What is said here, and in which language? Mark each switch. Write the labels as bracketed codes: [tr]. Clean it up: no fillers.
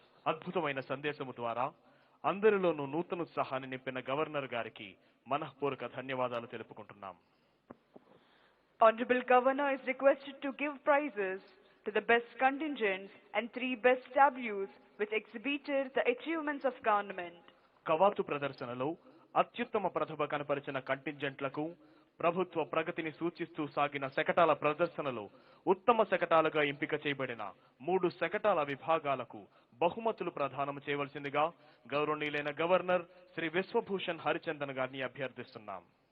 [te] అద్భుతమైన సందేశము ద్వారా అందరిలోనూ నూతనోత్సాహాన్ని నింపిన గవర్నర్ గారికి మనఃపూర్వక ధన్యవాదాలు తెలుపుకుంటున్నాం. [en] Honorable Governor is requested to give prizes to the best contingents and 3 best tableaus which exhibited the achievements of government. [te] కవాతు ప్రదర్శనలో అత్యుత్తమ ప్రతిభ కనపరిచిన కంటింజెంట్లకు ప్రభుత్వ ప్రగతిని సూచిస్తూ సాగిన శకటాల ప్రదర్శనలో ఉత్తమ శకటాలుగా ఎంపిక చేయబడిన 3 శకటాల విభాగాలకు బహుమతులు ప్రదానం చేయవలసిందిగా గౌరవనీయులైన గవర్నర్ శ్రీ విశ్వభూషణ్ హరిచందన్ గారిని అభ్యర్థిస్తున్నాం.